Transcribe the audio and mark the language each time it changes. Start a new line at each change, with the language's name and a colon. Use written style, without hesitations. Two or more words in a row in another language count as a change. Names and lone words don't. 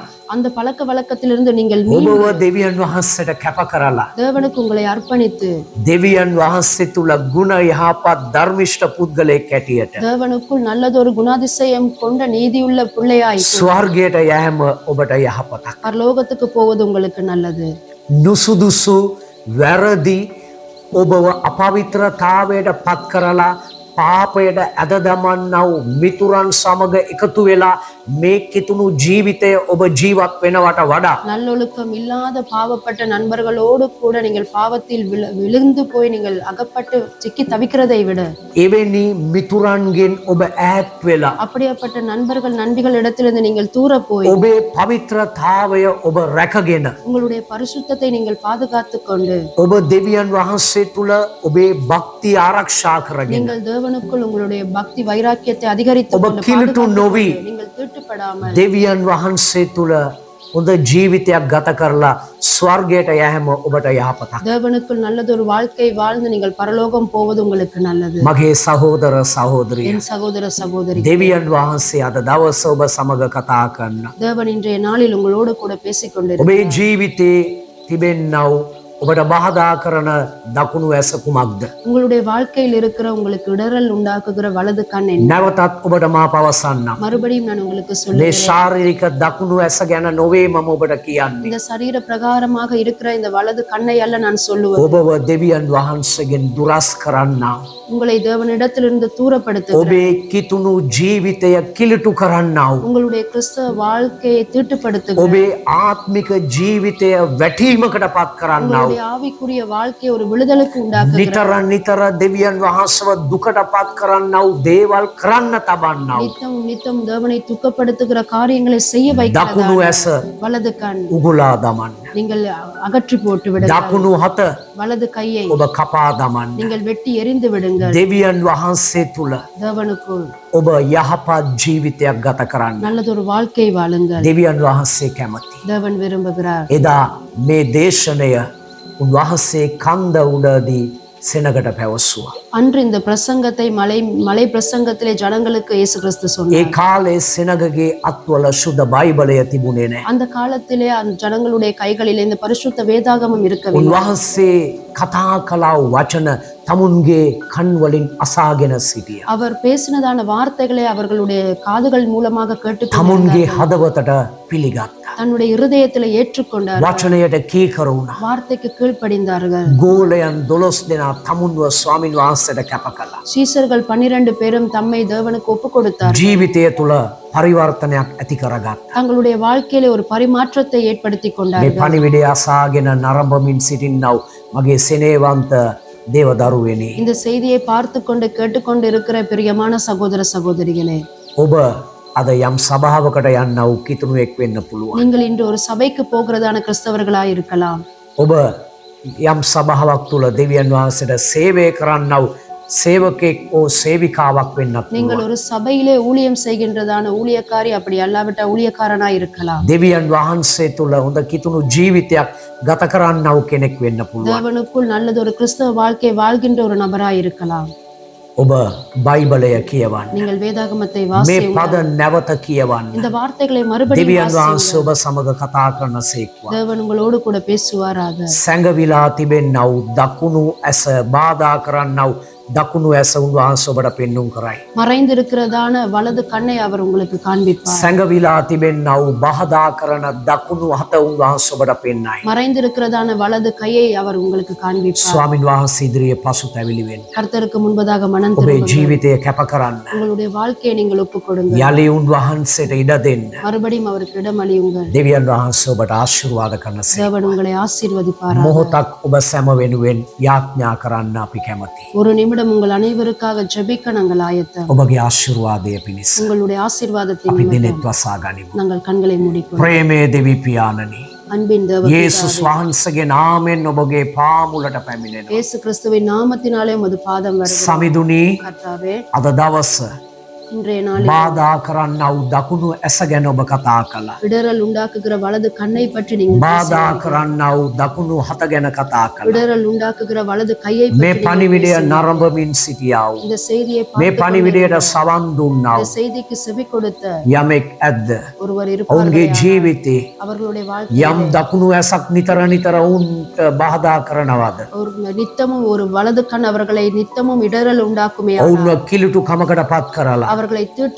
Tamil: அந்த பழக்க வழக்கத்திலிருந்து நீங்கள்
Sinhala: ඔබව
Tamil: மீண்டும்
Sinhala: දෙවියන් වහන්සේට කැප කරලා
Tamil: தேவனுக்கு உங்களை அர்ப்பணித்து
Sinhala: දෙවියන් වහන්සේ තුල ගුණ යහපත් ධර්මිෂ්ඨ පුද්ගලයෙක් ඇටියට
Tamil: தேவனுக்குள் நல்லதொரு குணாதிசயம் கொண்ட நீதியுள்ள பிள்ளையாய்
Sinhala: ස්වර්ගයට යෑම ඔබට යහපතක්.
Tamil: பரலோகத்துக்கு போவது உங்களுக்கு நல்லது.
Sinhala: නුසුදුසු වැරදි ඔබව අපවිත්‍රතාවයට පත් කරලා පාපයට ඇද දමන්නව මිතුරන් සමග එකතු වෙලා මේ කිතුණු ජීවිතය ඔබ ජීවත් වෙනවට වඩා
Tamil: நல்லொழுக்கம் இல்லாத பாவப்பட்ட நண்பர்களோடு கூட நீங்கள் பாவத்தில் விழுந்து போய் நீங்கள் அகப்பட்டு சிக்கி தவிக்கிறதை விட
Sinhala: එවැනි මිතුරන්ගෙන් ඔබ ඈත් වෙලා
Tamil: அப்படியாப்பட்ட நண்பர்கள் நண்பிகள் இடத்திலிருந்து நீங்கள் தூர போய்
Sinhala: ඔබේ පවිත්‍රතාවය ඔබ රැකගෙන
Tamil: உங்களுடைய பரிசுத்தத்தை நீங்கள் பாதுகாத்துக் கொண்டு
Sinhala: ඔබ දෙවියන් වහන්සේ තුල ඔබේ භක්තිය ආරක්ෂා කරගෙන
Tamil: நீங்கள் தேவனுக்குள் உங்களுடைய பக்தி வைராக்கியத்தை அதிகரித்துக்
Sinhala: ඔබ
Tamil: கொண்டு
Sinhala: කිලුටු
Tamil: பாதுகாத்துக்
Sinhala: නොවී
Tamil: கொண்டு நீங்கள் தீட்டுப்படாமல்
Sinhala: දෙවියන් වහන්සේ තුල හොඳ ජීවිතයක් ගත කරලා ස්වර්ගයට යෑම ඔබට යහපතක්.
Tamil: தேவனுக்குள் நல்லதொரு வாழ்க்கை வாழ்ந்து நீங்கள் பரலோகம் போவது உங்களுக்கு நல்லது.
Sinhala: මගේ සහෝදර සහෝදරිය
Tamil: என் சகோதர சகோதரி,
Sinhala: දෙවියන් වහන්සේ අද දවස ඔබ සමග කතා කරන්න.
Tamil: தேவன் இன்றைய நாளில் உங்களோடு கூட பேசிக்
Sinhala: ඔබේ
Tamil: கொண்டிருக்கிறார்.
Sinhala: ජීවිතේ තිබෙන්නව ඔබට බාධා කරන දකුණු ඇස කුමක්ද?
Tamil: உங்களுடைய வாழ்க்கையில் இருக்கிற உங்களுக்கு இடரல் உண்டாக்குகிற வலது கண் என்ன?
Sinhala: නැවතත් ඔබට මා පවසන්නම්.
Tamil: மறுபடியும் நான் உங்களுக்கு
Sinhala: මේ
Tamil: சொல்லுகிறேன்,
Sinhala: ශාරීරික දකුණු ඇස ගැන නොවේ මම ඔබට කියන්නේ.
Tamil: இந்த சரீர பிரகாரமாக இருக்கிற இந்த வலது கண்ணை அல்ல நான் சொல்லுவது.
Sinhala: ඔබව දෙවියන් වහන්සේගෙන් දුරස් කරන්නා.
Tamil: உங்களை தேவனிடத்திலிருந்து தூரப்படுத்துகிறேன்.
Sinhala: ඔබේ කිතුණු ජීවිතය කිලිටු කරන්නාව.
Tamil: உங்களுடைய கிறிஸ்தவ வாழ்க்கையை தீட்டுப்படுத்துகிறேன்.
Sinhala: ඔබේ ආත්මික ජීවිතය වැටීමකට පත් කරන්නාව.
Tamil: உங்களுடைய ஆவிக்குரிய வாழ்க்கை ஒரு விடுதலுக்கு உண்டாக்குகிறார்.
Sinhala: නිතර නිතර දෙවියන් වහන්සේව දුකටපත් කරන්නව දේවල් කරන්න තබන්නව.
Tamil: நித்தம் நித்தம் தேவனை துக்கப்படுத்துகிற காரியங்களை செய்ய
Sinhala: දකුණු
Tamil: வைக்கிறதா
Sinhala: ඇස
Tamil: வலது கண்
Sinhala: උගුලා දමන්න.
Tamil: நீங்கள் அகற்றி போட்டு விடுங்கள்.
Sinhala: දකුණු හත
Tamil: வலது கையை
Sinhala: ඔබ කපා දමන්න.
Tamil: நீங்கள் வெட்டி எறிந்து விடுங்கள்.
Sinhala: දෙවියන් වහන්සේ තුල
Tamil: தேவனுக்குள்
Sinhala: ඔබ යහපත් ජීවිතයක් ගත කරන්න.
Tamil: நல்லதொரு வாழ்க்கை வாழுங்கள்.
Sinhala: දෙවියන් වහන්සේ කැමති.
Tamil: தேவன் விரும்புகிறார்.
Sinhala: එදා මේ දේශනය උන්වහන්සේ කන්ද උඩදී සෙනගට පැවසුවා.
Tamil: அன்று இந்த பிரசங்கத்தை மலை பிரசங்கத்திலே ஜனங்களுக்கு இயேசு கிறிஸ்து
Sinhala: ඒ
Tamil: சொன்னார்.
Sinhala: කාලේ සෙනගගේ අත්වල සුද්ධ බයිබලය තිබුණේ නැහැ.
Tamil: அந்த காலத்திலே அந்த ஜனங்களுடைய கைகளிலே இந்த பரிசுத்த வேதாகமம் இருக்கவில்லை.
Sinhala: උන්වහන්සේ කතා කළා වචන තමුන්ගේ කන් වලින් අසාගෙන සිටියා.
Tamil: அவர் பேசினதான வார்த்தைகளை அவர்களுடைய காதுகள் மூலமாக கேட்டு
Sinhala: තමුන්ගේ හදවතට පිළිගත්තා.
Tamil: தன்னுடைய இருதயத்திலே ஏற்றுக்கொண்டார்.
Sinhala: වචනයට කීකර වුණා.
Tamil: வார்த்தைக்கு கீழ்ப்படிந்தார்கள்.
Sinhala: ගෝලයන් 12 දෙනා තමුන්ව ස්වාමින් වහන්සේට කැප කළා.
Tamil: சீசர்கள் 12 பேரும் தம்மை தேவனுக்கு ஒப்பு கொடுத்தார்.
Sinhala: ජීවිතය තුළ පරිවර්තනයක් ඇති කරගත්තා.
Tamil: தங்களுடைய வாழ்க்கையிலே ஒரு பரிமாற்றத்தை ஏற்படுத்தி
Sinhala: මේ
Tamil: கொண்டார்கள்.
Sinhala: පණිවිඩය අසාගෙන නරඹමින් සිටින්නව මගේ සෙනෙහවන්ත දේව දරුවෙනි.
Tamil: இந்த செய்தியை பார்த்து கொண்டு கேட்டுக்கொண்டு இருக்கிற பிரியமான சகோதர சகோதரிகளே,
Sinhala: ඔබ අද යම් සභාවකට යන්නව කිතුණුවෙක් වෙන්න පුළුවන්.
Tamil: நீங்கள் இன்று ஒரு சபைக்கு போகிறதான கிறிஸ்தவர்களாய் இருக்கலாம்.
Sinhala: ඔබ යම් සභාවක් තුළ දෙවියන් වහන්සේට සේවය කරන්නව සේවකෙක් ඕ සේවිකාවක් වෙන්නත්
Tamil: நீங்கள் ஒரு சபையிலே ஊழியம் செய்கின்றதான ஊழியக்காரி, அப்படி அல்லாவிட்ட ஊழியக்காரனாய் இருக்கலாம்.
Sinhala: දෙවියන් වහන්සේ තුළ හොඳ කිතුණු ජීවිතයක් ගත කරන්නව කෙනෙක් වෙන්න පුළුවන්.
Tamil: தேவனுக்குள் நல்லது ஒரு கிறிஸ்தவ வாழ்க்கை வாழ்கின்ற ஒரு நபராய் இருக்கலாம்.
Sinhala: ඔබ බයිබලය කියවන්න.
Tamil: நீங்கள் வேதாகமத்தை
Sinhala: මේ
Tamil: வாசியுங்கள்.
Sinhala: පද නැවත කියවන්න.
Tamil: இந்த வார்த்தைகளை மறுபடியும்
Sinhala: දෙවියන්
Tamil: வாசியுங்கள்.
Sinhala: වහන්සේ ඔබ සමග කතා කරන සේක්වා.
Tamil: தேவன் உங்களோடு கூட பேசுவாராக.
Sinhala: සැඟවිලා තිබෙන්නව දකුණු ඇස බාධා කරන්නව දකුණු ඇස උන්වහන්සේ ඔබට පෙන්눔 කරයි.
Tamil: மறைந்திருக்கிறதான வலது கண்ணை அவர் உங்களுக்கு காண்பிப்பார்.
Sinhala: සැඟවිලා තිබෙන්නව බාධා කරන දකුණු හත උන්වහන්සේ ඔබට පෙන්නයි.
Tamil: மறைந்திருக்கிறதான வலது கையை அவர் உங்களுக்கு காண்பிப்பார்.
Sinhala: ස්වාමින් වහන්සේ ඉදිරියේ පසුතැවිලි වෙන්න.
Tamil: கர்த்தருக்கு முன்பதாக மனம்
Sinhala: ඔබේ
Tamil: திரும்புங்கள்.
Sinhala: ජීවිතය කැප කරන්න.
Tamil: உங்களுடைய வாழ்க்கையை நீங்கள் ஒப்புக் கொடுங்கள்.
Sinhala: යලි උන්වහන්සේට ඉඩ දෙන්න.
Tamil: மறுபடியும் அவருக்கு இடமளியுங்கள்.
Sinhala: දෙවියන් වහන්සේ ඔබට ආශිර්වාද කරන සේ.
Tamil: தேவன் உங்களை ஆசீர்வதிப்பாராக.
Sinhala: මොහොතක් ඔබ සැම වෙනුවෙන් යාඥා කරන්න අපි කැමතියි.
Tamil: ஒரு நிமிடம் உங்கள் அனைவருக்காக ஜெபிக்க நாங்கள் ஆயத்தம்.
Sinhala: ඔබගේ ආශිර්වාදය පිණිස
Tamil: உங்களுடைய ஆசீர்வாதத்தின்
Sinhala: අපි
Tamil: நிமித்தம்
Sinhala: දිනෙත් වසා ගනිමු.
Tamil: நாங்கள் கண்களை மூடிக்கொள்வோம்.
Sinhala: ප්‍රේමයේ දෙවි පියාණනි,
Tamil: அன்பின் தேவ
Sinhala: යේසුස් වහන්සේගේ නාමයෙන් ඔබගේ පාමුලට පැමිණෙනවා.
Tamil: இயேசு கிறிஸ்துவின் நாமத்தினாலே உமது பாதம் வருகிறது.
Sinhala: සමිඳුනි,
Tamil: கர்த்தாவே,
Sinhala: අද දවස
Tamil: இன்றைய நாளில்
Sinhala: බාධා කරන්නව දකුණු ඇස ගැන ඔබ කතා කළා.
Tamil: இடரல் உண்டாக்குகிற வலது கண்ணை பற்றி நீங்கள்
Sinhala: බාධා කරන්නව දකුණු හත ගැන කතා කළා.
Tamil: இடரல் உண்டாக்குகிற வலது கையை
Sinhala: මේ
Tamil: பற்றி நீங்கள்
Sinhala: පණිවිඩය නරඹමින් සිටියාව.
Tamil: இந்த செய்தியை
Sinhala: මේ
Tamil: பார்த்து
Sinhala: පණිවිඩයට සවන් දුන්නාව
Tamil: இந்த செய்திக்கு செவி கொடுத்த
Sinhala: යමෙක් ඇද්ද?
Tamil: ஒருவர்
Sinhala: ඔවුන්ගේ
Tamil: இருப்பார்கள்.
Sinhala: ජීවිතේ
Tamil: அவர்களுடைய வாழ்க்கை
Sinhala: යම් දකුණු ඇසක් නිතර නිතර ඔවුන්ට බාධා කරනවද?
Tamil: ஒரு நித்தமும் ஒரு வலது கண் அவர்களை நித்தமும் இடரல் உண்டாக்குமே.
Sinhala: ඔවුන්ව කිලුටු කමකට පත් කරලා
Tamil: அவர்களை தீட்டு